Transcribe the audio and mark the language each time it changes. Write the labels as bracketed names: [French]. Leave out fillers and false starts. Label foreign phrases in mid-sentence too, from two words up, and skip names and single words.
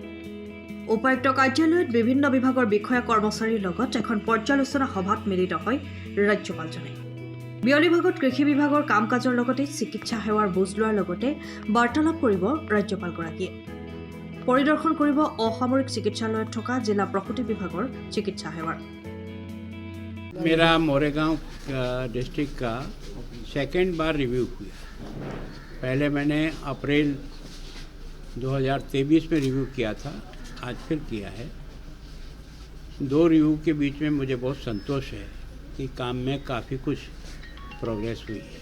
[Assamese] উপায়ুক্ত কাৰ্যালয়ত বিভিন্ন বিভাগৰ বিষয়া কৰ্মচাৰীৰ লগত এখন পৰ্যালোচনা সভাত মিলিত হয় ৰাজ্যপালজনে। বিয়লি ভাগত কৃষি বিভাগৰ কাম কাজৰ লগতে চিকিৎসা সেৱাৰ বুজ লোৱাৰ লগতে বাৰ্তালাপ কৰিব ৰাজ্যপালগৰাকীয়ে। পৰিদৰ্শন কৰিব অসামৰিক চিকিৎসালয়ত থকা জিলা প্ৰসূতি বিভাগৰ চিকিৎসা সেৱাৰ। [Hindi] मेरा मोरेगांव डिस्ट्रिक्ट का सेकेंड बार रिव्यू हुआ। पहले मैंने अप्रैल 2023 में रिव्यू किया था, आज फिर किया है। दो रिव्यू के बीच में मुझे बहुत संतोष है कि काम में काफ़ी कुछ प्रोग्रेस हुई है।